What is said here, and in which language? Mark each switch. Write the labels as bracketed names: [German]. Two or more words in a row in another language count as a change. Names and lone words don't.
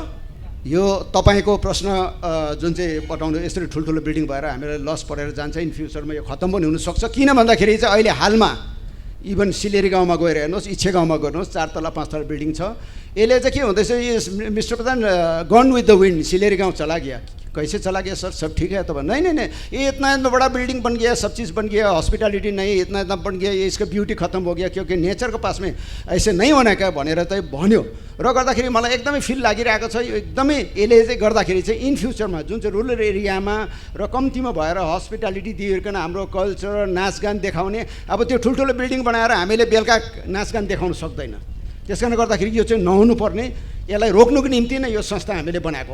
[Nepali] यो तपाईँको प्रश्न जुन चाहिँ बताउनु, यसरी ठुल्ठुलो बिल्डिङ भएर हामीलाई लस परेर जान्छ, [English] in futureमा [Nepali] यो खत्तम पनि हुनसक्छ। किन भन्दाखेरि चाहिँ अहिले हालमा इभन सिलेरी गाउँमा गएर हेर्नुहोस्, इच्छे गाउँमा गर्नुहोस्, 4 तला 5 तला बिल्डिङ छ। यसले चाहिँ के हुँदैछ, यो मिस्टर प्रधान [English] gone with the wind, [Hindi] सिलेरी गाँव चला गया। कैसे चला गया सर, सब ठीक है तो नहीं, ये इतना बड़ा बिल्डिंग बन गया, सब चीज़ बन गया, हॉस्पिटैलिटी नहीं, इतना बन गया, ये इसका ब्यूटी खत्म हो गया क्योंकि नेचर के पास में ऐसे नहीं होना क्या [Nepali] भनेर चाहिँ भन्यो। र गर्दाखेरि मलाई एकदमै फिल लागिरहेको छ। यो एकदमै यसले चाहिँ गर्दाखेरि चाहिँ [English] in futureमा [Nepali] जुन चाहिँ [English] rural areaमा [Nepali] र कम्तीमा भएर हस्पिटालिटी दिइकन हाम्रो कल्चर नाचगान देखाउने, अब त्यो ठुल्ठुलो बिल्डिङ बनाएर हामीले बेलुका नाचगान देखाउन सक्दैन। त्यस कारणले गर्दाखेरि यो चाहिँ नहुनुपर्ने, यसलाई रोक्नुको निम्ति नै यो संस्था हामीले बनाएको।